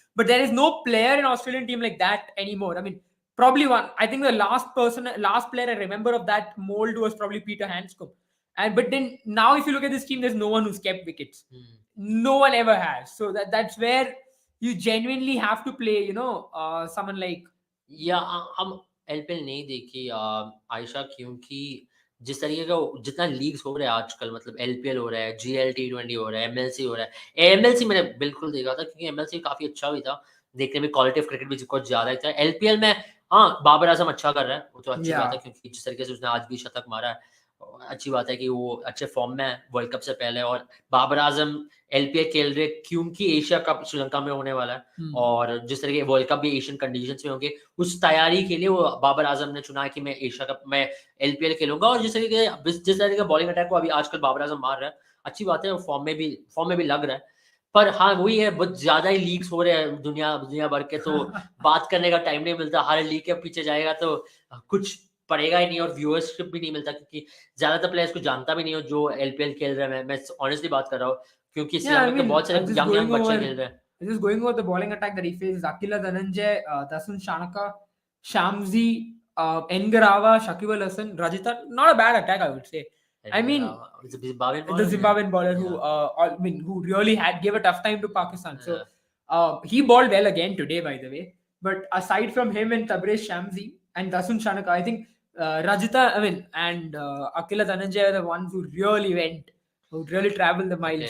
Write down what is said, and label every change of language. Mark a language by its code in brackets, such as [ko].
[en] But there is no player in Australian team like that anymore. I mean, probably one. I think the last player I remember of that mold was probably Peter Hanscom. But then now, if you look at this team, there's no one who's kept wickets. No one ever has. So that's where you genuinely have to play. Someone like. [hi] या हम LPL नहीं देखी आयशा, क्योंकि जिस तरीके का जितना leagues हो रहा है आजकल, मतलब एलपीएल हो रहा है, जीएल T20 हो रहा है, एमएलसी हो रहा है. एमएलसी मैंने बिल्कुल देखा था क्योंकि एमएलसी काफी अच्छा भी था देखने में, [en] quality of cricket [hi] भी कुछ ज्यादा ही था. एलपीएल में हाँ बाबर आजम अच्छा कर रहा है, वो तो अच्छी बात है क्योंकि जिस तरीके से उसने आज भी शतक मारा है, अच्छी बात है कि वो अच्छे फॉर्म में है वर्ल्ड कप से पहले. और बाबर आजम एलपीएल खेल रहे क्योंकि एशिया कप श्रीलंका में होने वाला है और जिस तरह के वर्ल्ड कप भी एशियन कंडीशंस में होंगे, उस तैयारी के लिए वो बाबर आजम ने चुना कि मैं एशिया कप में एलपीएल खेलूंगा. और जिस तरीके का बॉलिंग अटैक को अभी आजकल बाबर आजम मार रहा है, अच्छी बात है, फॉर्म में भी लग रहा है. पर हाँ वही है, बहुत ज्यादा ही लीग्स हो रहे हैं दुनिया भर के, तो बात करने का टाइम नहीं मिलता. हर लीग के पीछे जाएगा तो कुछ पड़ेगा ही नहीं और व्यूअरशिप भी नहीं मिलता क्योंकि ज्यादातर प्लेयर्स को जानता भी नहीं हो जो एलपीएल खेल रहे हैं. मैं ऑनेस्टली बात कर रहा हूँ क्योंकि श्रीलंका में बहुत सारे यंग बच्चे खेल रहे हैं. [en] Just going over the bowling attack that he faces: Akila Dhananjay, Dasun Shanaka, Shamsi, Ngarava, Shakib Al Hasan, Rajita. Not a bad attack, I would say. I mean, it's a Zimbabwean the Zimbabwean bowler who really gave a tough time to Pakistan. So he bowled well again today, by the way. But aside from him and Tabrez Shamsi and Dasun Shanaka, I think Rajita, and Akila Dhananjay are the ones who really traveled the miles.